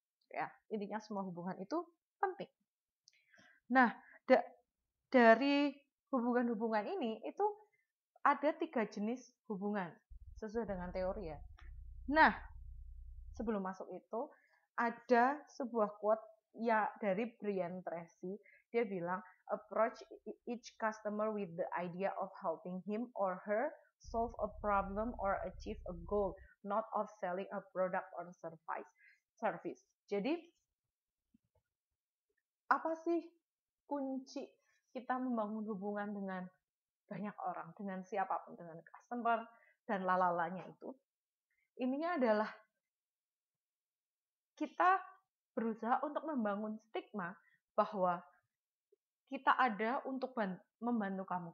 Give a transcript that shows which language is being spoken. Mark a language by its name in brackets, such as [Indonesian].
[Indonesian] Ya, intinya semua hubungan itu penting. Nah, dari hubungan-hubungan ini itu ada 3 jenis hubungan sesuai dengan teori ya. Nah, sebelum masuk itu ada sebuah quote ya dari Brian Tracy. Dia bilang, [English] approach each customer with the idea of helping him or her solve a problem or achieve a goal, not of selling a product or service. [Indonesian] Jadi apa sih kunci kita membangun hubungan dengan banyak orang, dengan siapapun, dengan customer dan lalalanya itu? Ininya adalah kita berusaha untuk membangun stigma bahwa kita ada untuk membantu kamu.